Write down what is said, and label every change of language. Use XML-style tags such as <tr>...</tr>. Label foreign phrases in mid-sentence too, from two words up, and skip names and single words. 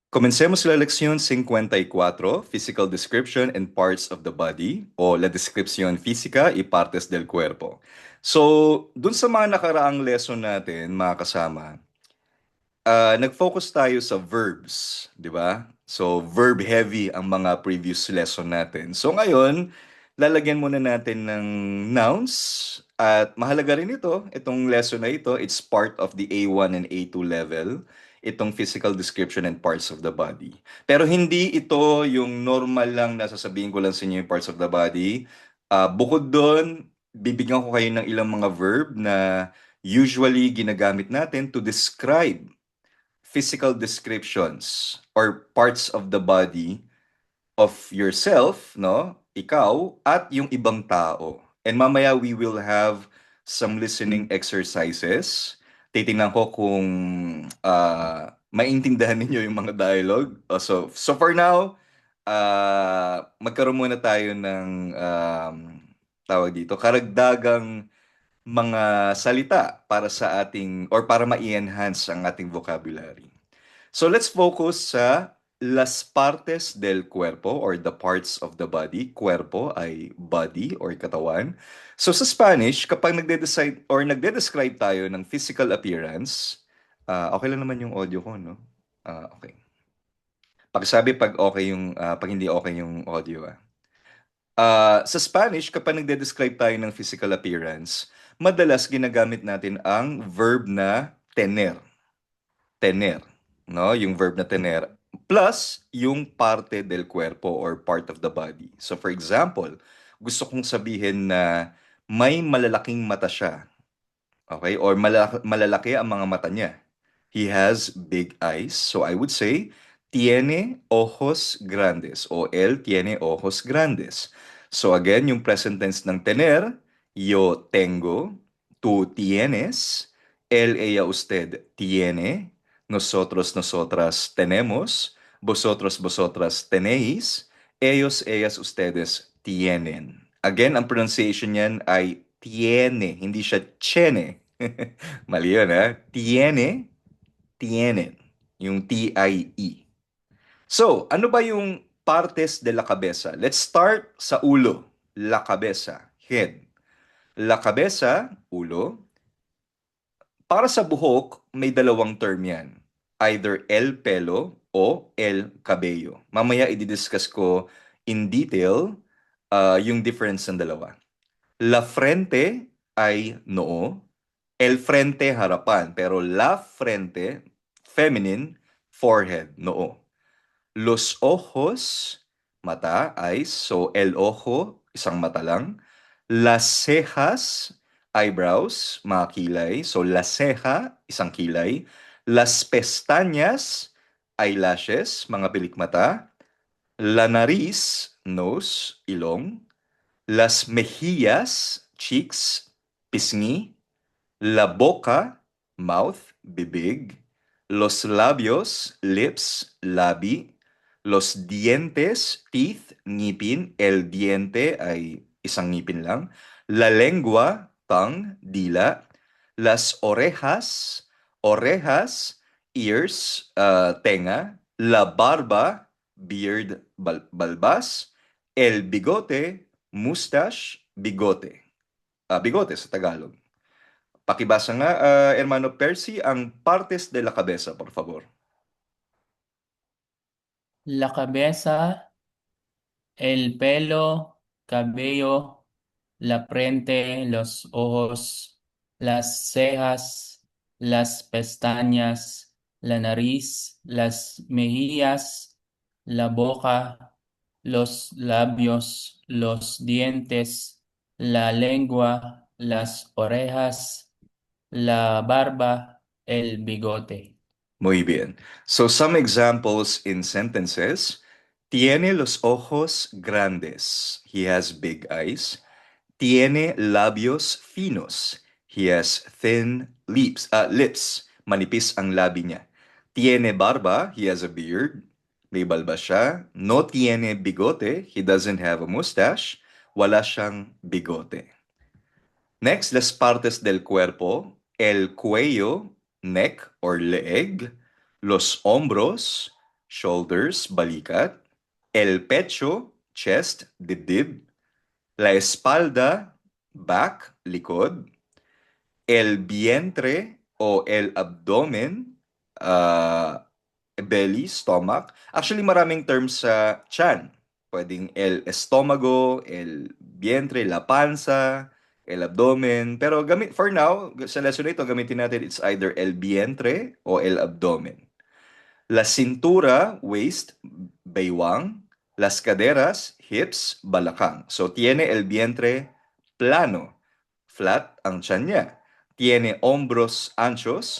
<es>Comencemos la lección 54,</es> <en>Physical Description and Parts of the Body,</en> <es>o la descripción física y partes del cuerpo.</es> <tl>So, dun sa mga nakaraang lesson natin, mga kasama, nag-focus tayo sa verbs, di ba? So,</tl> <en>verb heavy</en> <tl>ang mga</tl> <en>previous lesson</en> <tl>natin. So, ngayon, lalagyan muna natin ng nouns at mahalaga rin itong lesson na ito,</tl> <en>it's part of the A1 and A2 level, itong physical description and parts of the body.</en> <tl>Pero hindi ito yung normal lang na sasabihin ko lang sa inyo yung</tl> <en>parts of the body.</en> <tl>Bukod doon, bibigyan ko kayo ng ilang mga verb na usually ginagamit natin</tl> <en>to describe physical descriptions or parts of the body of yourself,</en> <tl>no? Ikaw at yung ibang tao.</tl> <en>And mamaya we will have some listening exercises.</en> <tl>Titingnan ko kung maintindihan ninyo yung mga dialogue.</tl> <en>So for now,</en> <tl>magkaroon muna tayo ng tawag dito, karagdagang mga salita para sa ating or para ma-enhance ang ating vocabulary.</tl> <en>So let's focus sa</en> <es>las partes del cuerpo</es> <en>or the parts of the body.</en> <tl>Cuerpo ay body or katawan. So sa Spanish, kapag nagde-decide or nagde-describe tayo ng</tl> <en>physical appearance,</en> <tl>okay lang naman yung audio ko, no? Okay. Pakisabi pag okay yung pag hindi okay yung audio. Sa Spanish, kapag nagde-describe tayo ng</tl> <en>physical appearance,</en> <tl>madalas ginagamit natin ang verb na tener.</tl> <es>Tener, no?</es> <tl>Yung verb na tener plus yung</tl> <es>parte del cuerpo</es> <tl>or</tl> <en>part of the body. So for example,</en> <tl>gusto kong sabihin na may malalaking mata siya. Okay? Or malalaki ang mga mata niya.</tl> <en>He has big eyes. So I would say,</en> <es>tiene ojos grandes o él tiene ojos grandes. So again, yung</es> <en>present tense</en> <es>ng tener, yo tengo, tú tienes, él, ella, usted tiene, nosotros, nosotras tenemos, vosotros, vosotras tenéis, ellos, ellas, ustedes tienen.</es> <tl>Again, ang pronunciation niyan ay tiene, hindi siya tiene. Mali yun,</tl> <es>ha? Tiene, tienen.</es> <tl>Yung T-I-E. So, ano ba yung</tl> <es>partes de la cabeza?</es> <en>Let's start</en> <tl>sa ulo.</tl> <es>La cabeza, head. La cabeza,</es> <tl>ulo. Para sa buhok, may dalawang term yan.</tl> <es>Either el pelo o el cabello.</es> <tl>Mamaya i-discuss ko</tl> <en>in detail</en> <tl>yung difference ng dalawa. La frente ay noo.</tl> <es>El frente, harapan. Pero la frente,</es> <en>feminine, forehead,</en> <tl>noo.</tl> <es>Los ojos, mata,</es> <en>eyes. So,</en> <es>el ojo,</es> <tl>isang mata lang.</tl> <es>Las cejas,</es> <tl>eyebrows, mga kilay. So,</tl> <es>la ceja,</es> <tl>isang kilay.</tl> <es>Las pestañas,</es> <tl>eyelashes, mga pilikmata.</tl> <es>La nariz, nose, ilong. Las mejillas,</es> <tl>cheeks, pisngi.</tl> <es>La boca, mouth, bibig. Los labios,</es> <tl>lips, labi.</tl> <es>Los dientes,</es> <tl>teeth, ngipin. El diente ay isang ngipin lang.</tl> <es>La lengua, tongue, dila. Las orejas, orejas, ears, tenga. La barba, beard, balbas. El bigote, mustache, bigote.</es> <tl>Bigote sa Tagalog. Pakibasa nga, Hermano Percy, ang</tl> <es>partes de la cabeza, por favor. La cabeza, el pelo, cabello, la frente, los ojos, las cejas, las pestañas, la nariz, las mejillas, la boca, los labios, los dientes, la lengua, las orejas, la barba, el bigote. Muy bien.</es> <en>So some examples in sentences.</en> <es>Tiene los ojos grandes.</es> <en>He has big eyes.</en> <es>Tiene labios finos.</es> <en>He has thin lips.</en> <tl>Manipis ang labi niya.</tl> <es>Tiene barba.</es> <en>He has a beard.</en> <tl>May balba siya.</tl> <es>No tiene bigote.</es> <en>He doesn't have a mustache.</en> <tl>Wala siyang bigote.</tl> <en>Next,</en> <es>las partes del cuerpo. El cuello,</es> <en>neck or leeg.</en> <es>Los hombros, shoulders, balikat. El pecho,</es> <tl>chest, dibdib.</tl> <es>La espalda, back, likod. El vientre o el abdomen,</es> <en>uh, belly, stomach. Actually,</en> <tl>maraming terms sa chan.</tl> <es>Pwedeng el estomago, el vientre, la panza, el abdomen.</es> <en>Pero for now,</en> <tl>sa lesson na ito, gamitin natin</tl> <en>it's either</en> <es>el vientre o el abdomen. La cintura, waist, baywang. Las caderas, hips, balakang. So, tiene el vientre plano.</es> <tl>Flat ang tiyan niya.</tl> <es>Tiene hombros anchos.</es>